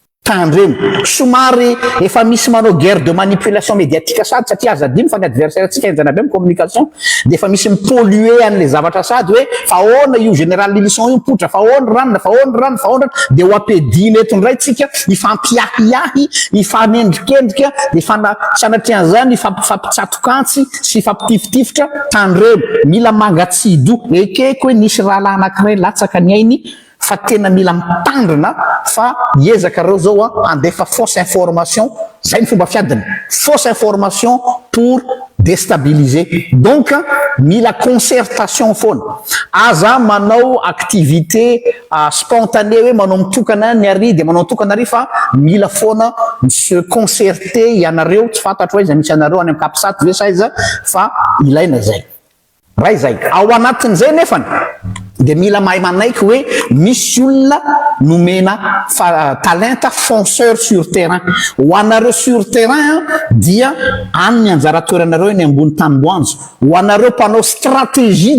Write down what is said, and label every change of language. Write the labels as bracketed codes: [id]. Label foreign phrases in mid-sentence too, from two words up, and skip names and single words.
[mg] tandremo somary efa misy manao [fr] guerre de manipulation médiatique [mg] sady satria aza dimy fa ny adversaire tsika enjana be communication de efa misy mipolluer an'le zavatra sady hoe fa ahoana io général Lilison io mipotra fa ahoana ranona fa ahoana ranona fa ahoana de ho ampedina eto ndray tsika ifampiahiahy ifanendrikendrika de sanatria zany fampitsatokantsy sy fampitifitifitra tandremo mila mangatsido ekeko hoe nisy raha anankiray latsaka ny ainy fa tena mila mitandrina fa hiezaka reo zao andefa [fr] fausse information [mg] zay ny fomba fiadiny [fr] fausse information pour déstabiliser [mg] donc mila concertation foana aza manao [fr] activité spontanée [mg] hoe manao mitokana ny ary de manao mitokana ary fa mila foana [fr] se concerter [mg] ianareo tsy fantatro hoe iza misy anareo any am'kapisaty ve sa iza fa ilaina zay raha izay ao anatin'izay nefany de mila mahay manaiky hoe misy olona nomena talenta [fr] fonceur sur terrain [mg] ho anareo [fr] sur terrain [mg] dia any ny anjara toeranareo eny ambony taniboanjo ho anareo mpanao stratégie